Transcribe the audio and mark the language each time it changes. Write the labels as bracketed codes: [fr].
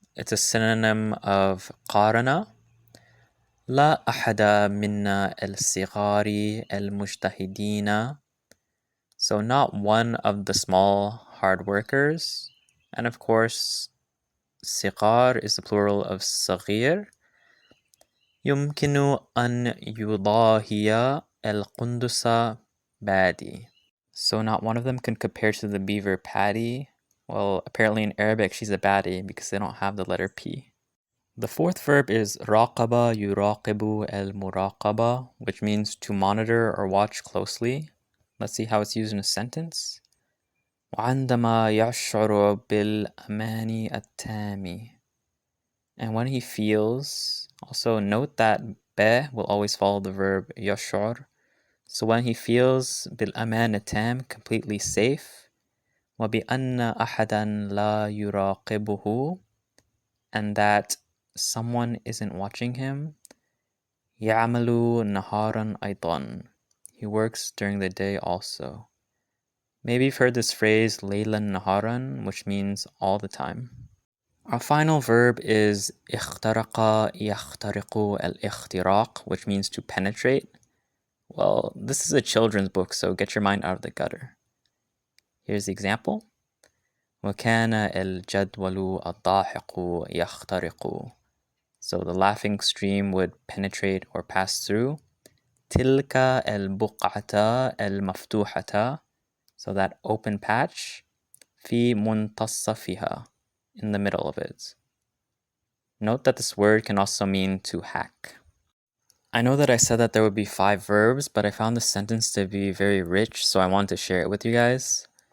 [en] It's a synonym of qarana. [ar] La ahada minna al-sighari al-mujtahidina. [en] So not one of the small hard workers. And of course, sighar is the plural of saghir. [ar] يمكن أن يضاهي القندس بادي. [en] So not one of them can compare to the beaver Paddy. Well, apparently in Arabic she's a baddie because they don't have the letter P. The fourth verb is [ar] raqaba yuraqibu al-muraqaba, [en] which means to monitor or watch closely. Let's see how it's used in a sentence. [ar] وعندما يشعر بالأمان التام. [en] And when he feels, also note that be will always follow the verb yash'ur. So when he feels [ar] bil-aman tam, [en] completely safe, [ar] وَبِأَنَّ أَحَدًا لَا يُرَاقِبُهُ, [en] and that someone isn't watching him, [ar] يَعْمَلُ نَهَارًا أَيْضًا, [en] he works during the day also. Maybe you've heard this phrase [ar] لَيْلًا نَهَارًا, [en] which means all the time. Our final verb is [ar] اخترق يخترق الاختراق, [en] which means to penetrate. Well, this is a children's book, so get your mind out of the gutter. Here's the example. [ar] وكان الجدول الضاحك يخترق. [en] So the laughing stream would penetrate or pass through. [ar] تلك البقعة المفتوحة. [en] So that open patch. [ar] في منتصفها. [en] In the middle of it. Note that this word can also mean to hack. I know that I said that there would be 5 verbs, but I found this sentence to be very rich, so I wanted to share it with you guys.